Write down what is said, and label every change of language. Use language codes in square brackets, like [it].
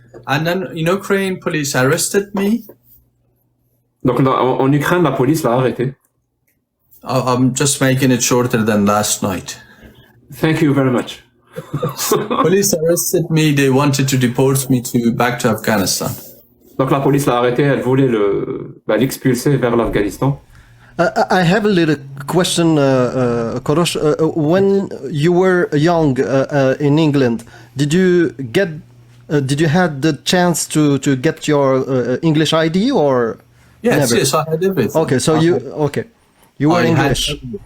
[en] And then in Ukraine, police arrested me. [fr] Donc en Ukraine, la police l'a arrêté. [en] I'm just making it shorter than last night. Thank you very much. Police arrested me. They wanted to deport me back to Afghanistan. [fr] Donc la police l'a arrêté, elle voulait l'expulser vers l'Afghanistan. [en] I have a little question, Korosh. When you were young in England, did you have the chance to get your English ID or? Yes, never? yes, I had everything. Okay, so you were English.